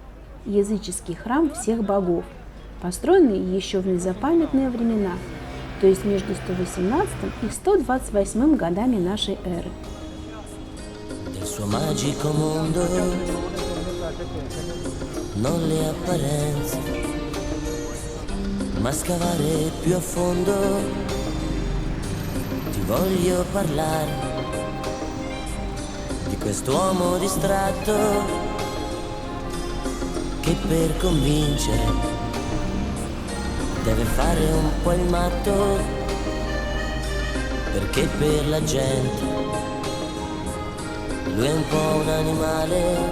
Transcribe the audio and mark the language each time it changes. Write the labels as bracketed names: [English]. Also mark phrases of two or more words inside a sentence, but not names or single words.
[Russian] языческий храм всех богов, построенный еще в незапамятные времена. то есть между 118 и 128 годами нашей эры. [Italian] Del suo magico mondo, non le apparenze, ma scavare più a fondo. Ti voglio parlare di quest'uomo distratto che per convincere deve fare un po' il matto, perché per la gente lui è un po' un animale.